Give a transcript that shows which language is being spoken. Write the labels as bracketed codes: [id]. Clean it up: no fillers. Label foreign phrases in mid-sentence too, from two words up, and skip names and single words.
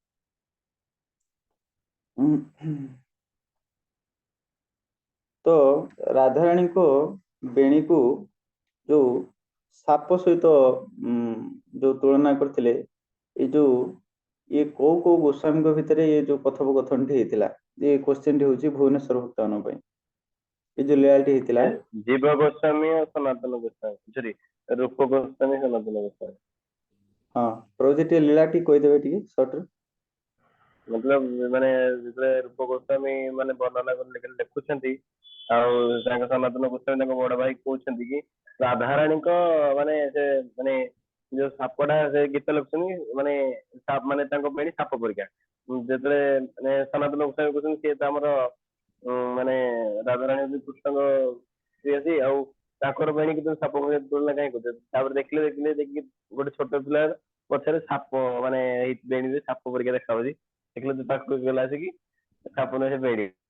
[or] ତ ରାଧାରାଣୀଙ୍କ ବେଣୀକୁ ଯୋଉ ସାପ ସହିତ ଯୋଉ ତୁଳନା କରିଥିଲେ, ଏଇ ଯୋଉ ଇଏ କୋଉ କୋଉ ଗୋସ୍ୱାମୀଙ୍କ ଭିତରେ ଏ ଯୋଉ କଥୋପକଥନଟି ହେଇଥିଲା? ଏ କ୍ୱେଶ୍ଚନ ଟି ହଉଛି ଭୁବନେଶ୍ୱର ଭକ୍ତ ମାନଙ୍କ ପାଇଁ। ଏ ଯୋଉ ଲୀଳାଟି ହେଇଥିଲା [hi] जीव गोस्वामी और सनातन गोस्वामी सॉरी रूप गोस्वामी सनातन गोस्वामी [or] ହଁ ପ୍ରଭୁଜୀ ଟିକେ ଲୀଳାଟି କହିଦେବେ ଟିକେ ସର୍ଟରେ। मतलब माने ଯେତେବେଳେ ରୂପ ଗୋସ୍ୱାମୀ ମାନେ ବର୍ଣ୍ଣନା କରି ଲେଖୁଛନ୍ତି ଆଉ ତାଙ୍କ ସନାତନ ଗୋସ୍ୱାମୀ ତାଙ୍କ ବଡ ଭାଇ କହୁଛନ୍ତି କି ରାଧାରାଣୀଙ୍କ ମାନେ ସେ ମାନେ ଯୋଉ ସାପଟା ସେ ଗୀତ ଲେଖୁଛନ୍ତି ମାନେ ମାନେ ତାଙ୍କ ପାଇଁ ସାପ ପରିକା ଯେତେବେଳେ ମାନେ ସନାତନ ଗୋସ୍ୱାମୀ କହୁଛନ୍ତି ସିଏ ତ ଆମର ମାନେ ରାଧାରାଣୀ ହଉଛି କୃଷ୍ଣଙ୍କ ସ୍ତ୍ରୀ ଆଉ ତାଙ୍କର ବେଣୀ କିନ୍ତୁ ସାପ ପରିକା ତୁଳନା କାହିଁ କରୁଛନ୍ତି ତାପରେ ଦେଖିଲେ ଯାଇକି ଗୋଟେ ଛୋଟ ପିଲା ପଛରେ ସାପ ମାନେ ଏଇ ବେଣୀରେ ସାପ ପରିକା ଦେଖାଯାଉଛି ଦେଖିଲେ ତ ତାକୁ ଗଲା ଆସିକି ସାପ ନୁହେଁ ସେ ବେଣୀ